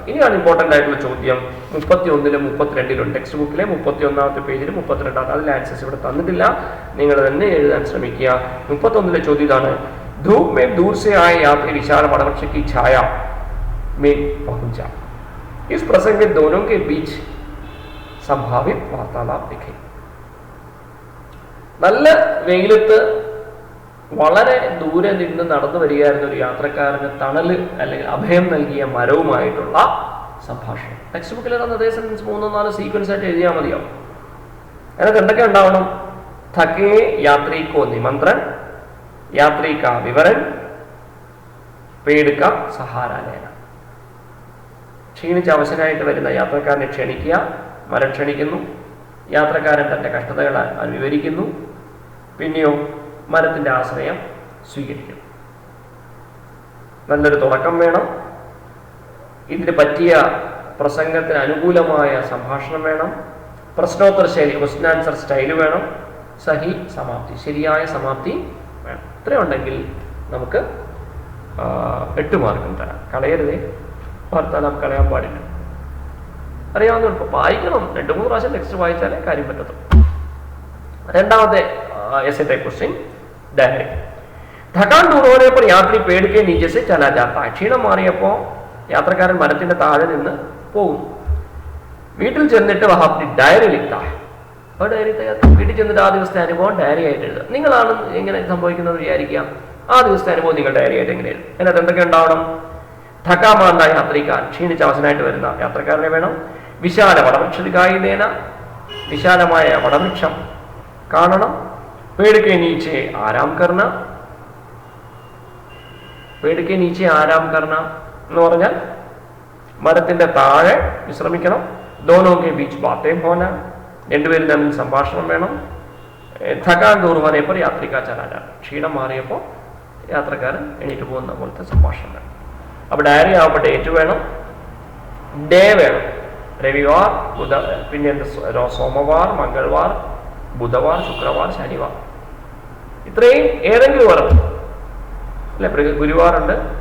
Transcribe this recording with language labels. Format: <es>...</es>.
<ml>ഇനിയാണ് ഇമ്പോർട്ടന്റ് ആയിട്ടുള്ള ചോദ്യം. 31-ലും 32-ലും ടെക്സ്റ്റ് ബുക്കിലെ 31-ാമത്തെ പേജിലും 32-ാമത്തെ, അതിലെ ആൻസേഴ്സ് ഇവിടെ തന്നിട്ടില്ല, നിങ്ങൾ തന്നെ എഴുതാൻ ശ്രമിക്കുക. 31-ലെ ചോദ്യം ഇതാണ്.</ml> <hi>धूप में दूर से आए यात्री विशाल वटवृक्ष की छाया में पहुंचा. इस प्रसंग में दोनों के बीच संभावित वार्तालाप दिखे.</hi> <ml>നല്ല വെയിലത്ത് വളരെ ദൂരെ നിന്ന് നടന്നു വരികയായിരുന്ന ഒരു യാത്രക്കാരന് തണല് അല്ലെങ്കിൽ അഭയം നൽകിയ മരവുമായിട്ടുള്ള സംഭാഷണം. ടെക്സ്റ്റ് ബുക്കിൽ തന്ന അതേ സെൻറ്റൻസ് 3-4 സീക്വൻസ് ആയിട്ട് എഴുതിയാൽ മതിയാവും. അതിനകത്ത് എന്തൊക്കെ ഉണ്ടാവണം?</ml> <hi>थके यात्री को निमंत्रण, यात्री का विवरण, पेड़ का सहारा लेना.</hi> <ml>ക്ഷീണിച്ച് അവശനായിട്ട് വരുന്ന യാത്രക്കാരനെ ക്ഷണിക്കുക, മരം ക്ഷണിക്കുന്നു. യാത്രക്കാരൻ തന്റെ കഷ്ടതകൾ വിവരിക്കുന്നു. പിന്നെയോ മരത്തിന്റെ ആശ്രയം സ്വീകരിക്കുന്നു. നല്ലൊരു തുടക്കം വേണം. ഇതിന് പറ്റിയ പ്രസംഗത്തിന് അനുകൂലമായ സംഭാഷണം വേണം. പ്രശ്നോത്തര ശൈലി, ക്വസ്റ്റ്യൻ ആൻസർ സ്റ്റൈല് വേണം. സഹി സമാപ്തി, ശരിയായ സമാപ്തി വേണം. ഇത്രയുണ്ടെങ്കിൽ നമുക്ക് 8 മാർക്കും തരാം. കളയരുതേ, വാർത്താലാപം കളയാൻ പാടില്ല. അറിയാവുന്ന വായിക്കണം, 2-3 പ്രാവശ്യം ടെക്സ്റ്റ് വായിച്ചാലേ കാര്യം പറ്റത്തുള്ളൂ. രണ്ടാമത്തെ</ml> <hi>ऐसे टाइप क्वेश्चन डायरी. थकान दूर होने पर यात्री पेड़ के नीचे से चला जाता है.</hi> <ml>ക്ഷീണം മാറിയപ്പോ യാത്രക്കാരൻ മരത്തിന്റെ താഴെ നിന്ന് പോകും. വീട്ടിൽ ചെന്നിട്ട്</ml> <hi>വഹ अपनी डायरी लिखता है.</hi> <ml>ആ ഡയറി വീട്ടിൽ ചെന്നിട്ട് ആ ദിവസത്തെ അനുഭവം ഡയറി ആയിട്ട് എഴുതുക. നിങ്ങളാണ് എങ്ങനെ സംഭവിക്കുന്നത് വിചാരിക്കാം. ആ ദിവസത്തെ അനുഭവം നിങ്ങൾ ഡയറി ആയിട്ട് എങ്ങനെ എഴുതും? അതിനകത്ത് എന്തൊക്കെ ഉണ്ടാവണം? थकामांदा യാത്രിക്കാൻ, ക്ഷീണിച്ച് അവശനായിട്ട് വരുന്ന യാത്രക്കാരനെ വേണം.</ml> <hi>വിശാല വടവൃക്ഷത്തിക്കായി നേന,</hi> <ml>വിശാലമായ വടവൃക്ഷം കാണണം.</ml> <hi>पेड़ के नीचे आराम करना. पेड़ के नीचे आराम करना</hi> <ml>എന്ന് പറഞ്ഞാൽ മരത്തിന്റെ താഴെ വിശ്രമിക്കണം.</ml> <hi>दोनों के बीच बातें होना,</hi> <ml>രണ്ടുപേരും തമ്മിൽ സംഭാഷണം വേണം.</ml> <hi>थकान दूर होने पर यात्री का चला जाना,</hi> <ml>ക്ഷീണം മാറിയപ്പോൾ യാത്രക്കാരൻ എണീറ്റ് പോകുന്ന പോലത്തെ സംഭാഷണം വേണം. അപ്പൊ ഡയറി ആവുമ്പോൾ ഡേറ്റ് വേണം, ഡേ വേണം. രവിവാർ, പിന്നെ സോമവാർ, മംഗൾവാർ, ബുധവാർ, ശുക്രവാർ, ശനിവാർ, ഇത്രയും ഏതെങ്കിലും വരണം അല്ലെ. ഗുരുവാറുണ്ട്.</ml>